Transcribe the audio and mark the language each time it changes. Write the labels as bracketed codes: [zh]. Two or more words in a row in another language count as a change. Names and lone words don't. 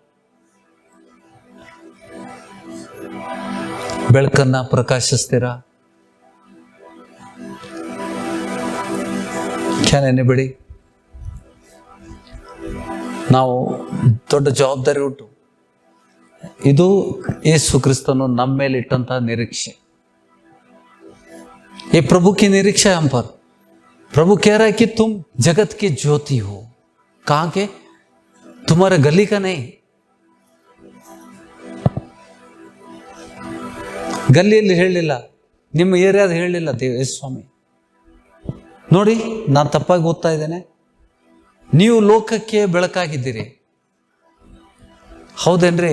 [kn] ಬೆಳಕನ್ನು ಪ್ರಕಾಶಿಸ್ತೀರಾ? [en] can anybody? [kn] ನಾವು ದೊಡ್ಡ ಜವಾಬ್ದಾರಿ ಉಂಟು. ಇದು ಯೇಸು ಕ್ರಿಸ್ತನು ನಮ್ಮ ಮೇಲೆ ಇಟ್ಟಂತಹ ನಿರೀಕ್ಷೆ. [hi] ये प्रभु की निरीक्षा है हम पर. प्रभु कह रहा है कि तुम जगत की ज्योति हो. कहाँ के? तुम्हारे गली का नहीं. [kn] ಗಲ್ಲಿಯಲ್ಲಿ ಹೇಳಲಿಲ್ಲ, ನಿಮ್ಮ ಏರಿಯಾದ ಹೇಳಲಿಲ್ಲ ಯೇಸು ಸ್ವಾಮಿ. ನೋಡಿ, ನಾನು ತಪ್ಪಾಗಿ ಓದ್ತಾ ಇದ್ದೇನೆ. ನೀವು ಲೋಕಕ್ಕೆ ಬೆಳಕಾಗಿದ್ದೀರಿ. ಹೌದೇನ್ರಿ?